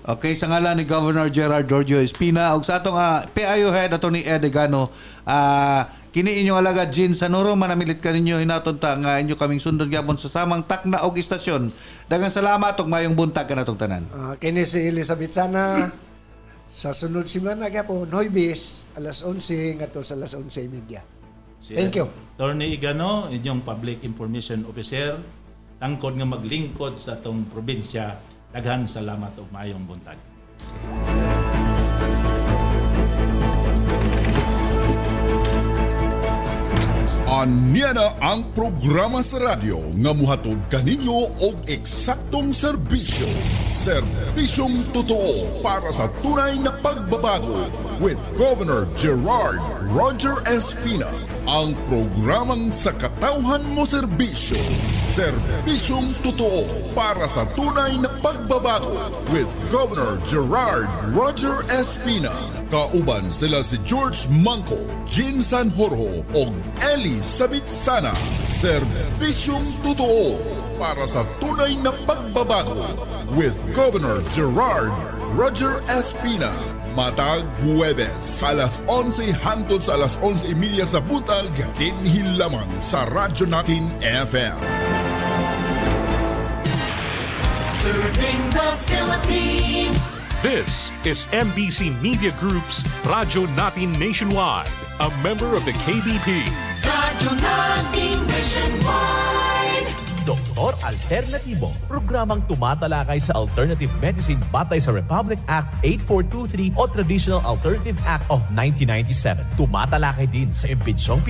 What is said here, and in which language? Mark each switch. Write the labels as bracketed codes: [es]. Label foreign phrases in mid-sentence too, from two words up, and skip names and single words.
[ceb] Okay, sa ngalan ni Governor Gerald Giorgio Espina ug sa atong PIO head attorney Ed Egano, kini inyong alagad Jean Sanuro manamilit kaninyo hinaton ta nga inyo kaming sundon gyapon sa samang takna og istasyon. Daghang salamat ug mayong buntag kanatong tanan. Kini si Elizabeth Sana sa sunod semana gyapon Huwebes alas 11 ngadto sa alas 11:30. [en] Thank you. [ceb] Attorney Egano, inyong Public Information Officer, tangkod nga maglingkod sa atong probinsya. Daghan salamat ug maayong buntag. Anya na ang programa sa radyo nga muhatod kaninyo og eksaktong serbisyo. [tl] Serbisyong totoo para sa tunay na pagbabago with Governor Gerald Roger Espina. [ceb] Ang programang sa katawhan mo serbisyo. [tl] Serbisyong totoo para sa tunay na pagbabago with Governor Gerald Roger Espina. [ceb] Kauban sila si George Manco, Jean Sanjurjo o Elizabeth Sana. [tl] Serbisyong totoo para sa tunay na pagbabago with Governor Gerald Roger Espina. [ceb] Matag Huwebes, alas 11 hangtod sa alas 11:30 sa buntag, dinhi lamang sa Radyo Natin FM. [en] Serving the Philippines. This is MBC Media Group's Radyo Natin Nationwide, a member of the KBP. Radyo Natin Nationwide. [tl] Doktor Alternatibo, programang tumatalakay sa [en] alternative medicine [tl] batay sa Republic Act 8423 o Traditional Alternative Act of 1997. Tumatalakay din sa imbitsyong